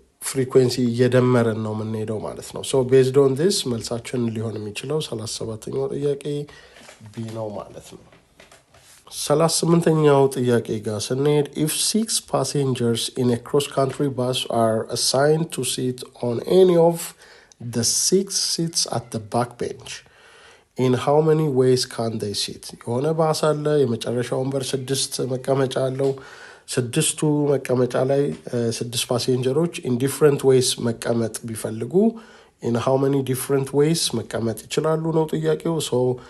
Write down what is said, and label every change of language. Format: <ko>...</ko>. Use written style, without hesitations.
<am>frequency እየደመረን ነው የምንሄደው ማለት ነው</am> <en>so based on this</en> <am>መልሳችን ሊሆን የሚችለው 37ኛው ጥያቄ b ነው ማለት ነው 38ኛው ጥያቄ ጋር ስንሄድ</am> <en>if 6 passengers in a cross-country bus are assigned to sit on any of the 6 seats at the back bench, in how many ways can they sit?</en> <am>የሆነ ባስ አለ የመጨረሻው ወንበር 6 መቀመጫ አለው ስድስቱ መቀመጫ ላይ 6 ፓሴንጀሮች</am> <en>in different ways</en> <am>መቀመጥ ቢፈልጉ</am> <en>in how many different ways</en> <am>መቀመጥ ይችላሉ ነው ጥያቄው so</am>